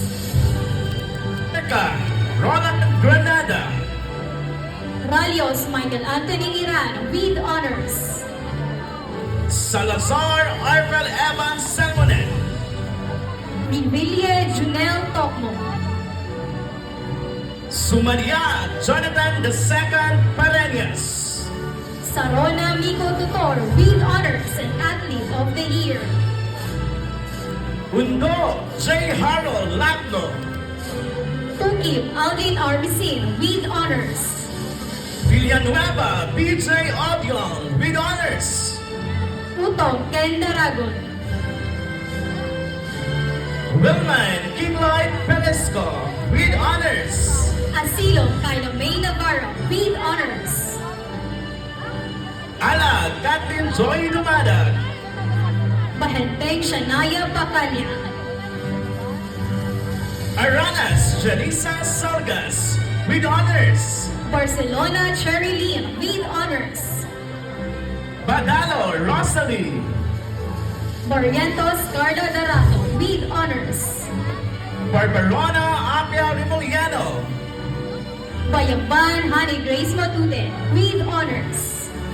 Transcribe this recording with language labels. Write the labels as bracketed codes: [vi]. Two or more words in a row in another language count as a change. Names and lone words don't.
[en] Teka Roland Granada. Ralios Michael Anthony Iran with honors. Salazar Arvel Evans Selmonet. Riville Junel Tokmo. Sumaria Jonathan II Pareñas. Sarona Miko Tutor with honors and Athlete of the Year. Undo J. Harold Lacno. Tukib Aldin Arbisin with honors. Villanueva BJ Obion with honors. Utong Ken Daragon. Wilman Kingloy Pelesco with honors. Asilo Kyla May Navarro with honors. Ala Kathleen Joy Dumadag. Bahenteng Shania Bacalya. Aranas Janisa Salgas with honors. Barcelona Cherry Lynn with honors. Badalo Rosalie. Barrientos Carla Darato with honors. Barbarona Apia Rimoliano. Bayamban Honey Grace Matute with honors.